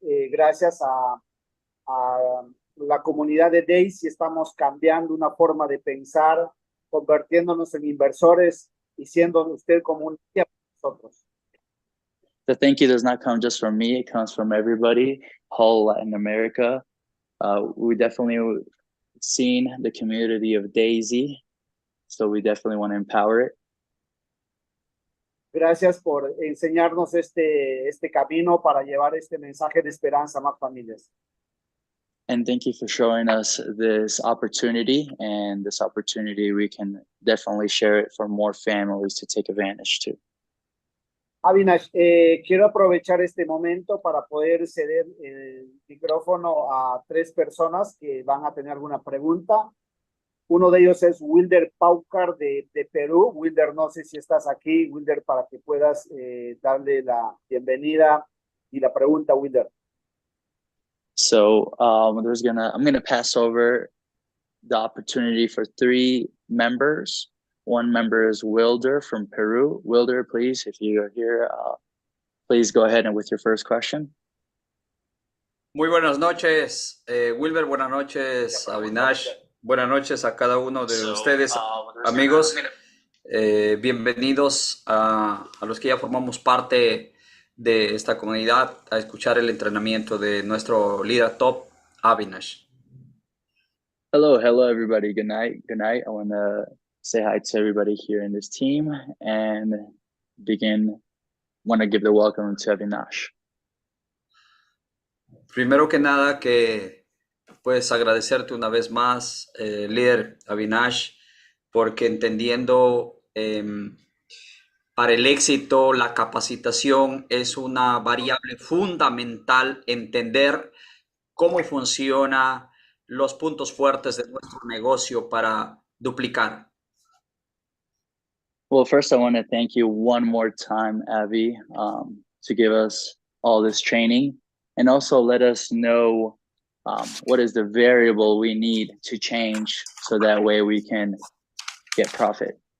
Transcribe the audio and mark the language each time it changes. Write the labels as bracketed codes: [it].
[es] Gracias a la comunidad de Daisy, estamos cambiando una forma de pensar, convirtiéndonos en inversores y siendo usted como un guía para nosotros. [en] The thank you does not come just from me, it comes from everybody, whole Latin America. We definitely seen the community of Daisy, so we definitely want to empower it. [es] Gracias por enseñarnos este camino para llevar este mensaje de esperanza a más familias. [en] And thank you for showing us this opportunity, and this opportunity we can definitely share it for more families to take advantage to. [es] Avinash, quiero aprovechar este momento para poder ceder el micrófono a 3 personas que van a tener alguna pregunta. Uno de ellos es Wilder Paucar de Perú. Wilder, no sé si estás aquí, Wilder, para que puedas darle la bienvenida y la pregunta, Wilder. [en] So I'm gonna pass over the opportunity for 3 members. One member is Wilder from Peru. Wilder, please, if you are here, please go ahead and with your first question. [es] Muy buenas noches, Wilber. Buenas noches, Avinash. Buenas noches a cada uno de ustedes, amigos. Bienvenidos a los que ya formamos parte de esta comunidad a escuchar el entrenamiento de nuestro líder top, Avinash. [en] Hello everybody. Good night. I want to say hi to everybody here in this team and want to give the welcome to Avinash. [es] Primero que nada, pues agradecerte una vez más, líder Avinash, porque entendiendo para el éxito la capacitación es una variable fundamental, entender cómo funciona los puntos fuertes de nuestro negocio para duplicar. [en] Well, first I want to thank you one more time, Avi, to give us all this training and also let us know what is the variable we need to change so that way we can get profit.